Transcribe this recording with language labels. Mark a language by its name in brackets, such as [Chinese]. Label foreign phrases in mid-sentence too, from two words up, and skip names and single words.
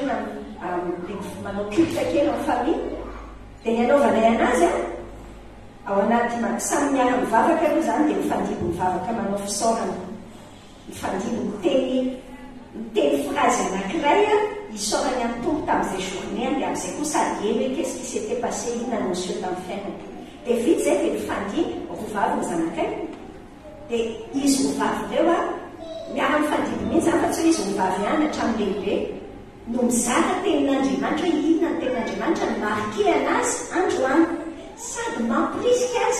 [Malagasy] manao culte kely amin'ny famille dia ny anaovanay anazy a ao anaty samy miara mivavaka aloha zany dia mifandidy mivavaka manao fisaorana mifandidy miteny phrase anankiray a isaorany amin'ny tompo tamin'izay journée dia amin'izay koa sady eny hoe [French] qu'est-ce qui s'était passé [Malagasy] inona no monsieur tamin'ny fiainana dia vity zay dia mifandidy rovavy ny zanakay dia izy rovavy ireo a miara mifandidy mihitsy zany fa tsy hoe izy rovavy ihany hatramin'ny lehibe no mizara tenin'Andriamanitra hoe inona ny tenin'Andriamanitra ny marqué anazy androany sady mampirisika azy